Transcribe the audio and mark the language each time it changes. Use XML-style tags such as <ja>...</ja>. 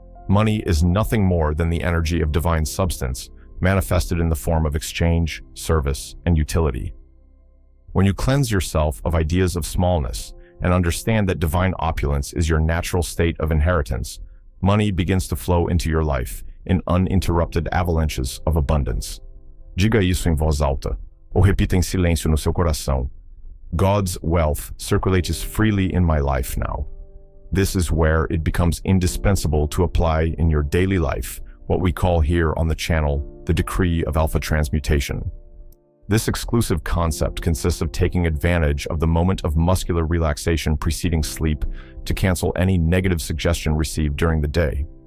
<en>Money is nothing more than the energy of divine substance, manifested in the form of exchange, service, and utility. When you cleanse yourself of ideas of smallness and understand that divine opulence is your natural state of inheritance, money begins to flow into your life in uninterrupted avalanches of abundance.</en> <pt>Diga isso em voz alta, ou repita em silêncio no seu coração.</pt> <en>God's wealth circulates freely in my life now. This is where it becomes indispensable to apply in your daily life what we call here on the channel the decree of Alpha Transmutation. This exclusive concept consists of taking advantage of the moment of muscular relaxation preceding sleep to cancel any negative suggestion received during the day.</en>